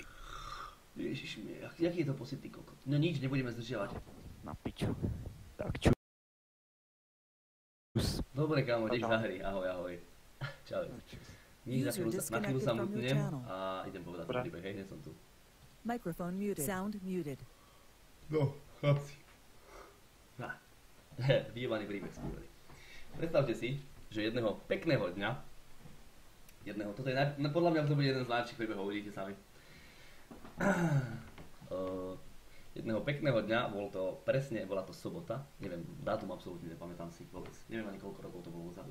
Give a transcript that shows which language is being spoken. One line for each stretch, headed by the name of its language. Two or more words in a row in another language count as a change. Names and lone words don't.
Slovak: Ježišmie, jaký je to pocit, ty kokot? No nič, nebudeme zdržiavať. Na piču. Tak čus. Dobre, kámo, ideš za hry. Ahoj, ahoj. Čau. Nič, na chvíľu sa mutnem a idem povedať ten príbeh, hej, hneď som tu.
English: Microphone muted. Sound muted.
Slovak: No, chlapci. Vyjebaný príbeh skúrali. Predstavte si, že jedného pekného dňa, toto je, podľa mňa to bude jeden z najlepších príbehov, uvidíte sami. Jedného pekného dňa, bola to sobota, neviem, dátum absolútne nepamätám si vôbec, neviem ani koľko rokov to bolo dozadu.